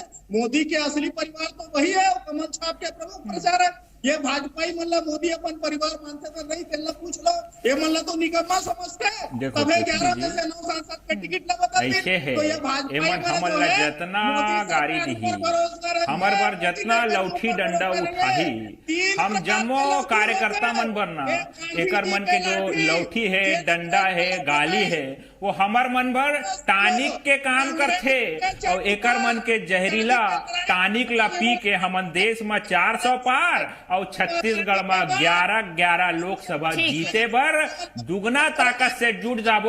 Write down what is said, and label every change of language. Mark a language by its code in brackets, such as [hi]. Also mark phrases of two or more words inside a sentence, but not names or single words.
[hne] मोदी के असली परिवार तो वही है, कमल छाप के प्रमुख प्रचार है। ये भाजपाई मतलब मोदी अपन परिवार मानते तो नहीं तेल पूछ लो, ये मतलब तो निकम्मा समझते हैं। तबे 11 में से 9 सांसद के टिकट लगा ऐसे है तो ये भाजपाई जितना गाड़ी दी हमर बर जितना लौठी डंडा उठाही हम जम्मो कार्यकर्ता मन बरना एकर मन के जो लौठी है डंडा है गाली है वो हमर मन भर टानिक के काम करथे और एकर मन के जहरीला टानिक ला पी के हमन देश में 400 पार और छत्तीसगढ़ में 11 लोकसभा जीते बर दुगना ताकत से जुट जाबो।